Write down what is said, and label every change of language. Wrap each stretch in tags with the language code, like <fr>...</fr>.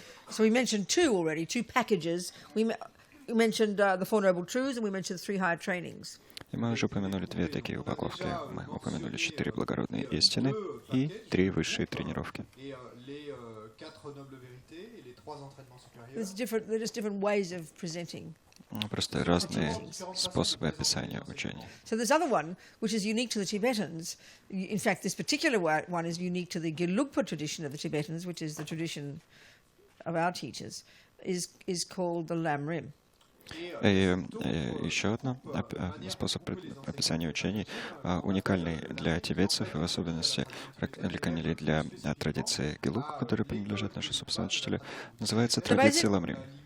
<en>So we mentioned two packages. We mentioned the Four Noble Truths and we mentioned three higher trainings.</en> <ru>И мы уже упомянули две такие упаковки. Мы упомянули 4 благородные истины и 3 высшие тренировки.</ru> <fr>4 nobles vérités et les 3 entraînements supérieurs.</fr> <en>There's just different ways of presenting.</en> <ru>Просто разные способы описания учения.</ru> <en>So there's other one which is unique to the Tibetans. In fact, this particular one is unique to the Gelugpa tradition of the Tibetans, which is the tradition of our teachers, is called the Lamrim.</en> <ru>И еще один способ описания учений, уникальный для тибетцев, и в особенности уникальный для традиции Гелук, которой принадлежат наши собственные учителя, называется традиция Ламрим.</ru>